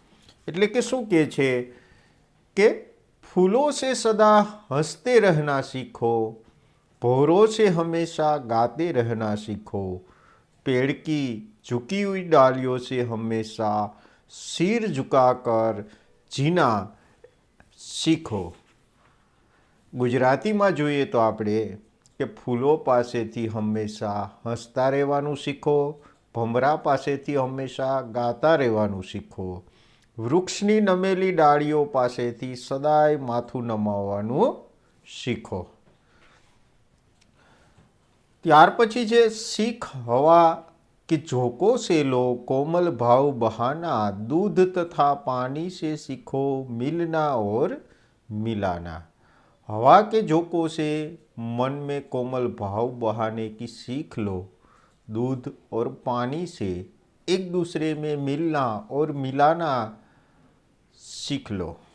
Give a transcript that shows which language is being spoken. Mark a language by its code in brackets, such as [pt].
[gu] એટલે કે શું કહે છે કે [hi] फूलों से सदा हंसते रहना सीखो, भौरों से हमेशा गाते रहना सीखो, पेड़ की झुकी हुई डालियों से हमेशा सिर झुकाकर जीना सीखो. गुजराती में [gu] જોઈએ તો આપણે કે ફૂલો પાસેથી હંમેશા હસતા રહેવાનું શીખો, ભમરા પાસેથી હંમેશા ગાતા રહેવાનું શીખો, વૃક્ષની નમેલી ડાળીઓ પાસેથી સદાય માથું નમાવવાનું શીખો. ત્યાર પછી છે [hi] सीख हवा कि झोंकों से लो कोमल भाव बहाना, दूध तथा पानी से सीखो मिलना और मिलाना. हवा के झोंकों से मन में कोमल भाव बहाने की सीख लो, दूध और पानी से एक दूसरे में मिलना और मिलाना सीख लो.